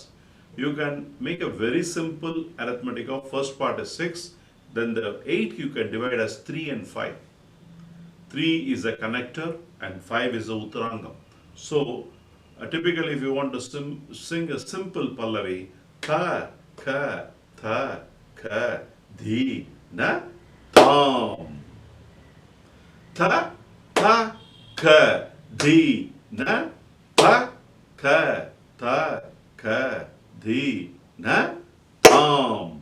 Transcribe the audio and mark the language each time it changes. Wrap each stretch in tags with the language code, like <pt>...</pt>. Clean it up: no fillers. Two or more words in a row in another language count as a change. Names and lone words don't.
<en>You can make a very simple arithmetic of first part is 6, then the 8 you can divide as 3 and 5. 3 is a connector and 5 is a uttarangam. So typically if you want to sing a simple Pallavi, tha, ka, tha, ka, dhi, na, tam. Tha, tha, ka, dhi, na, tha, ka, tha, ka, dhi, na, tam.</en>